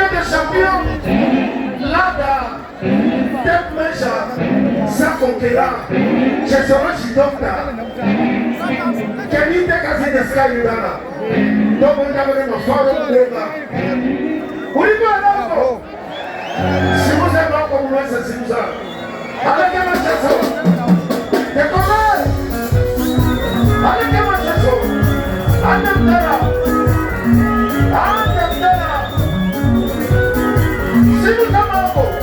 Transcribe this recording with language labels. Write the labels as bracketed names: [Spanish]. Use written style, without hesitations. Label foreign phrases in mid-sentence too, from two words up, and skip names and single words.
[French] des champions, Lada, Tep Meja, Sakonkéra, Chesoro Chidokta, Kenny Tekasi de Skayudana, Domo Nabone Faro Leva. Oui, alors, si vous êtes là comme moi, c'est ça. Alick Macheso, de comment? Alick Macheso. Andamdara, Sibu Kamako,